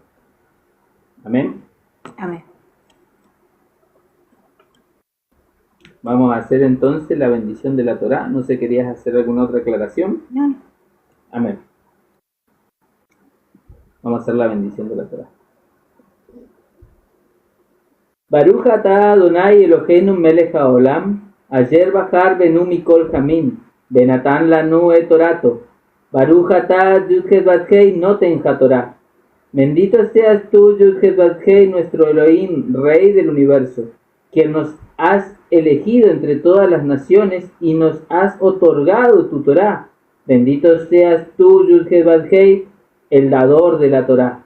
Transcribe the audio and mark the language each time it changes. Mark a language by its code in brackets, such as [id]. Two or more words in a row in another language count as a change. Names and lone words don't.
[es] Amén. Amén. Vamos a hacer entonces la bendición de la Torá. No sé, ¿querías hacer alguna otra aclaración? No. Amén. Vamos a hacer la bendición de la Torah. [he] ברוך אתה אדוני אלוהינו מלך העולם, אשר בחר בנו מכל העמים, ונתן לנו את תורתו. ברוך אתה יוד-הא ואו-הא נותן התורה. [es] Bendito seas tú, Yud-Heh Vav-Hei, nuestro Elohim, Rey del universo, que nos has elegido entre todas las naciones y nos has otorgado tu Torah. Bendito seas tú, Yud-Heh Vav-Hei, el dador de la Torah.